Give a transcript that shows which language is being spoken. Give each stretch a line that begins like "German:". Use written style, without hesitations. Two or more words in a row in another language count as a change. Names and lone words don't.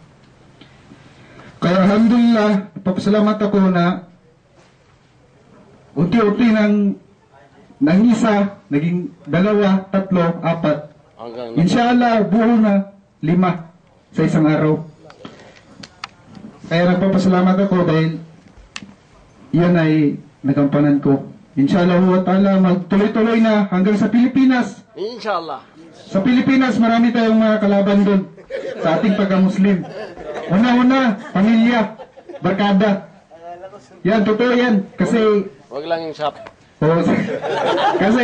Filipino: Kaya alhamdulillah, papasalamat ako na unti-unti ng isa, naging 2, 3, 4. Inshallah, buo na 5 sa isang araw. Kaya nagpapasalamat ako dahil yan ay nagampanan ko.
Arabic: إن شاء الله وتعالى,
Filipino: magtuloy-tuloy na hanggang sa Pilipinas. Inshallah. Sa Pilipinas, marami tayong mga kalaban doon sa ating pagka-Muslim. Una-una, pamilya, barkada. Yan, totoo yan. Kasi Wag lang yung shop.